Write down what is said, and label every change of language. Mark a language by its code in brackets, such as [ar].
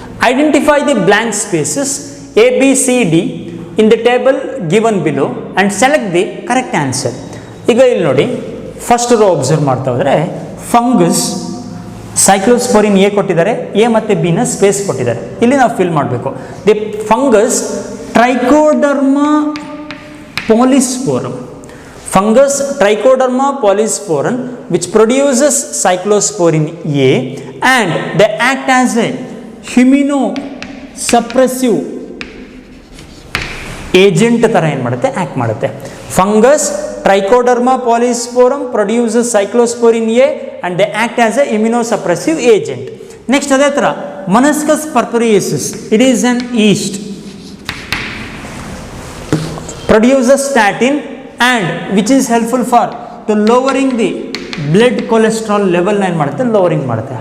[en] Identify the blank spaces A B C D in the table given below and select the correct answer. [kn] ಈಗ ಇಲ್ಲಿ ನೋಡಿ, first row observe ಮಾಡ್ತಾ ಹೋದರೆ fungus, ಸೈಕ್ಲೋಸ್ಪೋರಿನ್ A ಕೊಟ್ಟಿದ್ದಾರೆ, A ಮತ್ತು ಬಿನ space ಕೊಟ್ಟಿದ್ದಾರೆ. ಇಲ್ಲಿ ನಾವು ಫಿಲ್ ಮಾಡಬೇಕು. [en] the fungus Trichoderma polysporum, fungus trichoderma polysporum which produces cyclosporin A and they act as a immunosuppressive agent [kn] ತರ ಏನು ಮಾಡುತ್ತೆ, ಆ್ಯಕ್ಟ್ ಮಾಡುತ್ತೆ. [en] Fungus Trichoderma polysporum produces cyclosporin A and they act as a immunosuppressive agent. [kn] Next ಅದೇ ಥರ [en] Monascus purpureus, it is an yeast, produces statin and which is helpful for to lowering the blood cholesterol level [kn] ಏನು ಮಾಡುತ್ತೆ, lowering ಮಾಡುತ್ತೆ.